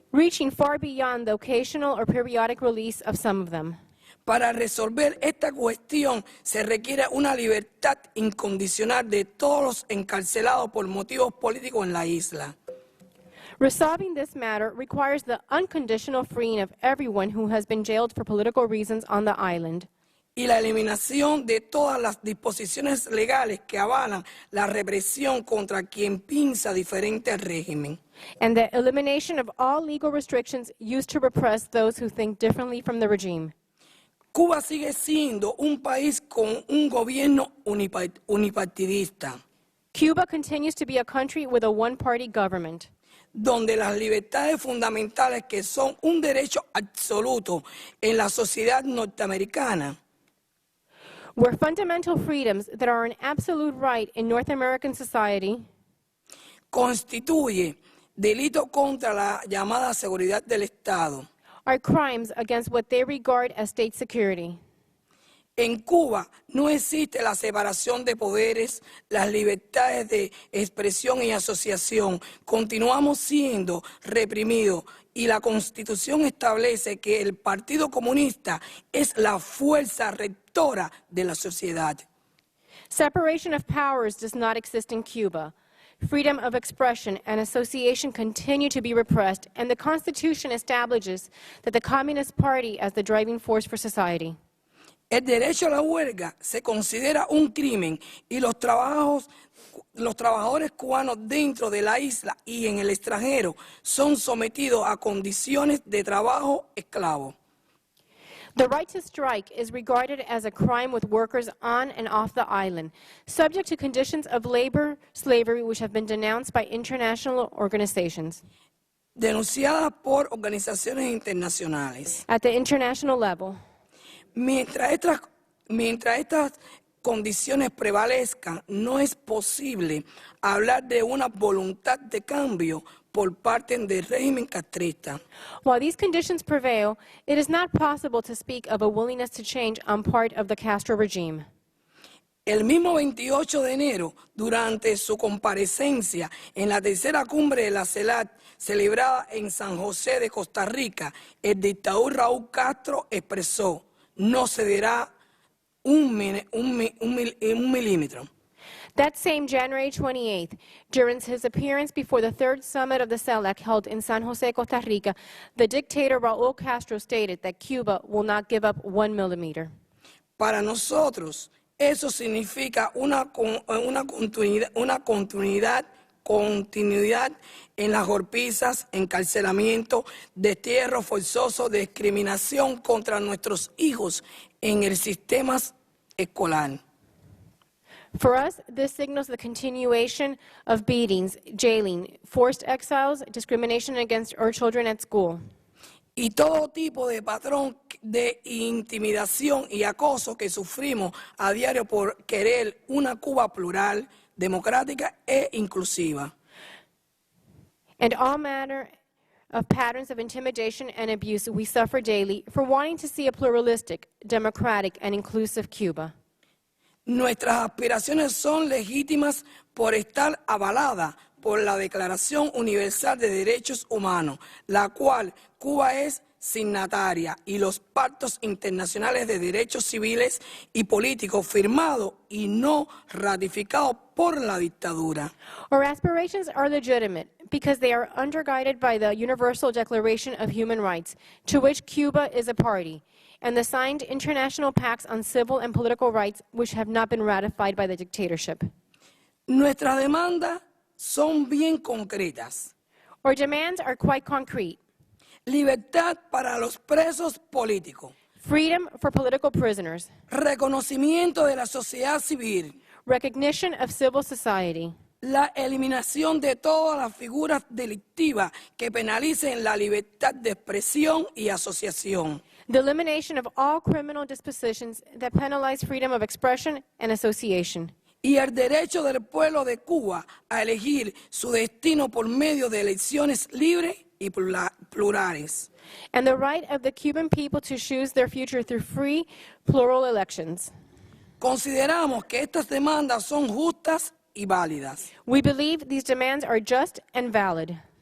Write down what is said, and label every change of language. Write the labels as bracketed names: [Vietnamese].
[English] Reaching far beyond the occasional or periodic release of some of them. [Spanish] Para resolver esta cuestión se requiere una libertad incondicional de todos los encarcelados por motivos políticos en la isla. [English] Resolving this matter requires the unconditional freeing of everyone who has been jailed for political reasons on the island. [Spanish] Y la eliminación de todas las disposiciones legales que avalan la represión contra quien piensa diferente al régimen. [English] And the elimination of all legal restrictions used to repress those who think differently from the regime. [Spanish] Cuba sigue siendo un país con un gobierno unipartidista. [English] Cuba continues to be a country with a one-party government. [Spanish] Donde las libertades fundamentales que son un derecho absoluto en la sociedad norteamericana, [English] where fundamental freedoms that are an absolute right in North American society [Spanish] constituye delito contra la llamada seguridad del Estado, [English] are crimes against what they regard as state security. [Spanish] En Cuba no existe la separación de poderes, las libertades de expresión y asociación. Continuamos siendo reprimidos y la Constitución establece que el Partido Comunista es la fuerza rectora de la sociedad. [English] Separation of powers does not exist in Cuba. Freedom of expression and association continue to be repressed, and the Constitution establishes that the Communist Party as the driving force for society. [Spanish] El derecho a la huelga se considera un crimen y los trabajadores cubanos dentro de la isla y en el extranjero son sometidos a condiciones de trabajo esclavo. [English] The right to strike is regarded as a crime with workers on and off the island, subject to conditions of labor slavery which have been denounced by international organizations. [Spanish] Denunciadas por organizaciones internacionales. [English] At the international level, [Spanish] Mientras estas condiciones prevalezcan, no es posible hablar de una voluntad de cambio por parte del régimen castrista. [English] while these conditions prevail, it is not possible to speak of a willingness to change on part of the Castro regime. [Spanish] El mismo 28 de enero, durante su comparecencia en la tercera cumbre de la CELAC, celebrada en San José de Costa Rica, el dictador Raúl Castro expresó: no cederá un milímetro. [English] That same January 28th, during his appearance before the third summit of the CELAC held in San Jose, Costa Rica, the dictator Raúl Castro stated that Cuba will not give up 1 millimeter. [Spanish] Para nosotros, eso significa una continuidad en las golpizas, encarcelamiento, destierro forzoso, discriminación contra nuestros hijos en el sistema escolar. [English] For us, this signals the continuation of beatings, jailing, forced exiles, discrimination against our children at school. [Spanish] Y todo tipo de patrón de intimidación y acoso que sufrimos a diario por querer una Cuba plural, democrática e inclusiva. [English] And all manner of patterns of intimidation and abuse we suffer daily for wanting to see a pluralistic, democratic, and inclusive Cuba. [Spanish] Nuestras aspiraciones son legítimas por estar avaladas por la Declaración Universal de Derechos Humanos, la cual Cuba es signataria, y los pactos internacionales de derechos civiles y políticos firmados y no ratificados por la dictadura. [English] Our aspirations are legitimate because they are undergirded by the Universal Declaration of Human Rights, to which Cuba is a party, and the signed international pacts on civil and political rights which have not been ratified by the dictatorship. [Spanish] Nuestras demandas son bien concretas. [English] Our demands are quite concrete. [Spanish] Libertad para los presos políticos. [English] Freedom for political prisoners. [Spanish] Reconocimiento de la sociedad civil. [English] Recognition of civil society. [Spanish] La eliminación de todas las figuras delictivas que penalicen la libertad de expresión y asociación. [English] The elimination of all criminal dispositions that penalize freedom of expression and association. [Spanish] Y el derecho del pueblo de Cuba a elegir su destino por medio de elecciones libres y plurales. [English] And the right of the Cuban people to choose their future through free, plural elections. [Spanish] Consideramos que estas demandas son justas y válidas. [English] We believe these demands are just and valid.